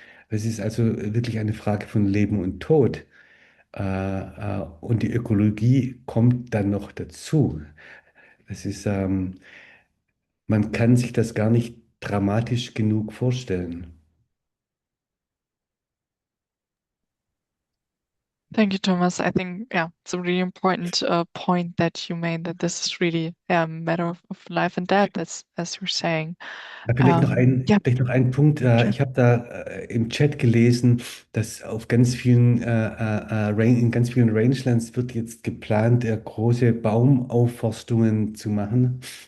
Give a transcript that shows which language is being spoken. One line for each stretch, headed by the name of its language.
German: Es ist also wirklich eine Frage von Leben und Tod. Und die Ökologie kommt dann noch dazu. Es ist, man kann sich das gar nicht dramatisch genug vorstellen.
English: Thank you, Thomas. I think, yeah, it's a really important point that you made, that this is really a matter of life and death, as you're saying.
German: Vielleicht noch
English: Yeah,
German: vielleicht noch ein Punkt.
English: sure.
German: Ich habe da im Chat gelesen, dass auf ganz vielen, in ganz vielen Rangelands wird jetzt geplant, große Baumaufforstungen zu machen.